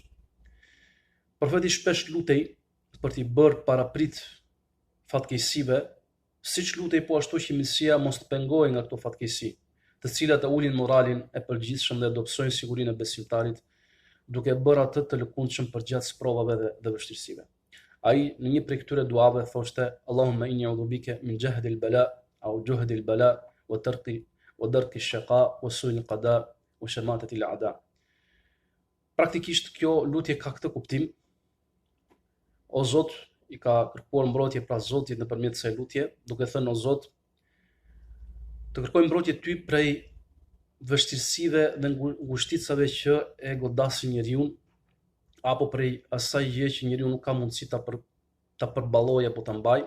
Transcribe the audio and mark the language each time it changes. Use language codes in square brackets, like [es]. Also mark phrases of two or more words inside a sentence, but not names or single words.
[sq] Profeti shpesh lutej për t'i bërë paraprit fatkeqësive, siç lutej po ashtu që mirësia mos të pengohej nga këto fatkeqësi, të cilat e ulin moralin e përgjithshëm dhe dobësojnë sigurinë e besimtarit, duke bërë atë të lëkundshëm përgjatë provave dhe vështirësive. Ai në një prej këtyre duave thoshte: [ar] اللهم إني أعوذ بك من جهد البلاء أو جهد البلاء ودرك الشقاء وسوء القضاء وشماتة الأعداء. [sq] Praktikisht kjo lutje ka këtë kuptim: O Zot, i ka kërkuar mbrojtje pra Zotit nëpërmjet kësaj lutje, duke thënë: O Zot, të kërkoj mbrojtje ty prej vështirësive dhe ngushticave që e godasin njeriu, apo prej asaj gjë që njeriu nuk ka mundësi ta përballojë apo ta mbajë.